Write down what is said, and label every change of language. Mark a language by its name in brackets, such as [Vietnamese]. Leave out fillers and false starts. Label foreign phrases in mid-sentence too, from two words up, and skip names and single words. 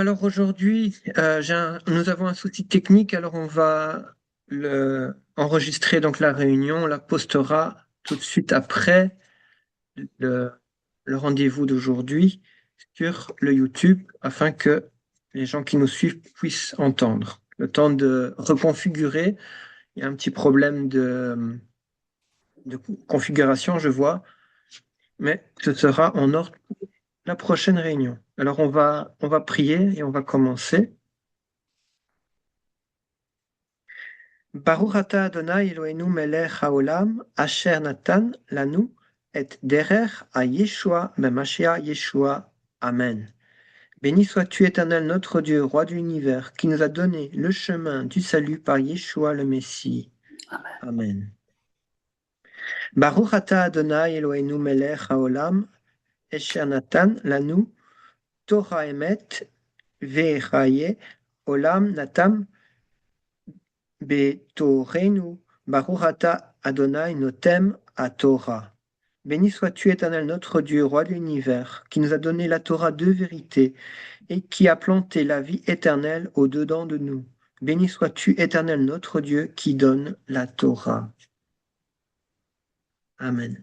[French] Alors aujourd'hui, nous avons un souci technique, alors on va enregistrer donc la réunion, on la postera tout de suite après le, le rendez-vous d'aujourd'hui sur le YouTube afin que les gens qui nous suivent puissent entendre. Le temps de reconfigurer, il y a un petit problème de configuration, je vois, mais ce sera en ordre pour la prochaine réunion. Alors on va prier et on va commencer. [Hebrew] ברוך אתה אדוני אלוהינו מלך העולם אשר נתן לנו את דרך הישועה במשיח ישוע. Amen. [French] Béni sois-tu, Éternel, notre Dieu, roi de l'univers, qui nous a donné le chemin du salut par Yeshua le Messie. Amen. [Hebrew] ברוך אתה אדוני אלוהינו מלך העולם אשר נתן לנו תורת אמת וחיי עולם נטע בתוכנו, ברוך אתה אדוני נותן התורה. [French] Béni sois-tu, Éternel, notre Dieu, roi de l'univers, qui nous a donné la Torah de vérité et qui a planté la vie éternelle au-dedans de nous. Béni sois-tu, Éternel, notre Dieu, qui donne la Torah. Amen.